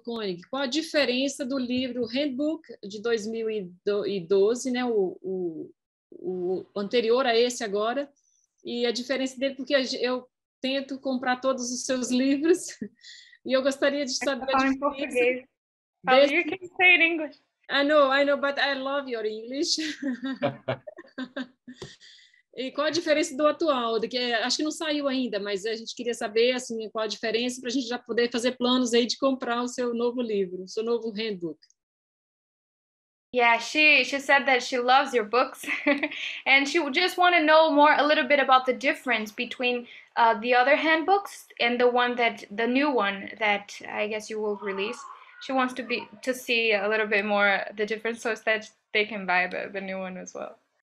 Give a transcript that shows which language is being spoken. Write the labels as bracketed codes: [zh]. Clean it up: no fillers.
[pt] Koenig, qual a diferença do livro Handbook de 2012, né, o anterior a esse agora, e a diferença dele, porque eu tento comprar todos os seus livros, e eu gostaria de saber a diferença. [en] You can say it in English. I know, but I love your English. [pt] E qual a diferença do atual? Acho que não saiu ainda, mas a gente queria saber assim, qual a diferença para a gente já poder fazer planos aí de comprar o seu novo livro, o seu novo handbook. [en] Yeah, she said that she loves your books, and she would just want to know a little bit about the difference between the other handbooks and the new one that I guess you will release. She wants to see a little bit more the difference, so that they can buy the new one as well.